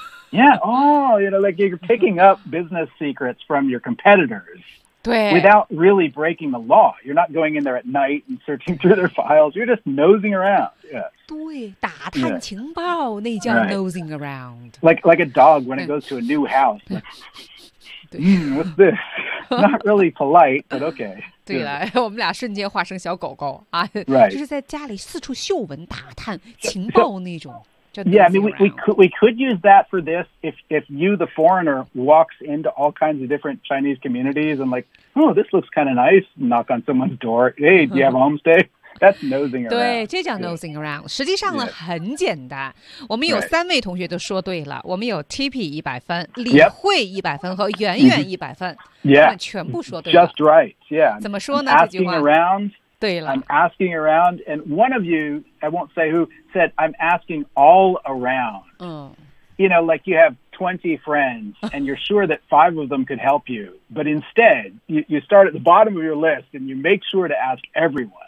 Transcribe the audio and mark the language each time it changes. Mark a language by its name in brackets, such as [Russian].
[English] Yeah, oh, you know, like you're picking up business secrets from your competitors. Without really breaking the law. You're not going in there at night and searching through their files. You're just nosing around. Yeah. [Chinese] 对，打探情报，那叫 [English] nosing around. Like a dog when it goes to a new house. What's this? Not really polite, but okay. [Chinese] 对了，我们俩瞬间化成小狗狗啊。 [English] Right. [Chinese] 就是在家里四处嗅闻打探情报那种。 [English] Yeah, I mean, we could use that for this if you, the foreigner, walks into all kinds of different Chinese communities and like, oh, this looks kind of nice, knock on someone's door, hey, do you have a homestay? That's nosing around. [Chinese] 对，这叫 [English] nosing around. [Chinese] 实际上呢，很简单。我们有三位同学都说对了。我们有 TP 100分，李慧100分和远远100分。 [English] Yeah, [Chinese] 全部说对了。 [English] Just right, yeah. [Chinese] 怎么说呢？这句话。 [English] Asking around. [Chinese] 对了 [English] I'm asking around, and one of you, I won't say who, said, I'm asking all around. You know, like you have 20 friends, and you're sure that five of them could help you. But instead, you start at the bottom of your list, and you make sure to ask everyone.